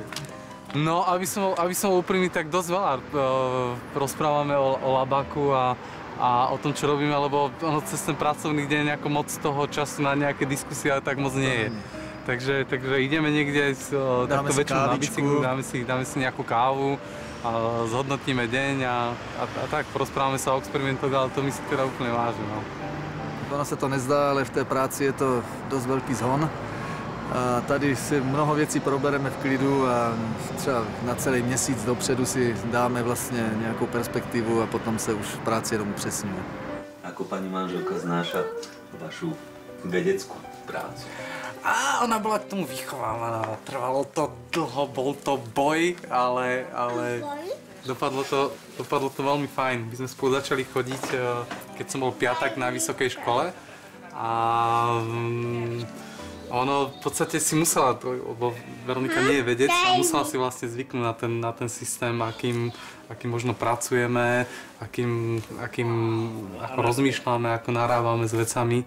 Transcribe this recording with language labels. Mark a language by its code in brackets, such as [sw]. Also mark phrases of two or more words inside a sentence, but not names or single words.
[sk] No, aby som úprimný, tak dosť veľa rozprávame o Labaku a o tom, čo robíme, lebo cez ten pracovný deň ako moc toho času na nejaké diskusie tak moc nie je. Takže ideme niekde takto večer na bicyklu, dáme si nejakú kávu, a zhodnotíme deň a tak porozprávame sa o experimentoch, ale to my si teda úplne vážime. No. [cs] Ono se to nezdá, ale v té práci je to dost velký zhon. A tady si mnoho věcí probereme v klidu a třeba na celý měsíc dopředu si dáme vlastně nějakou perspektivu a potom se už v práci jenom upřesňuje. [sk] Ako pani manželka znáša vašu vedeckú prácu? A ona bola k tomu vychovávaná, trvalo to dlho, bol to boj, ale dopadlo to veľmi fajn. My sme spolu začali chodiť, keď som bol piatak na vysokej škole a ono v podstate si musela, lebo Veronika nie je vedec, a musela si vlastne zvyknúť na ten systém, akým možno pracujeme, akým ako rozmýšľame, ako narávame s vecami.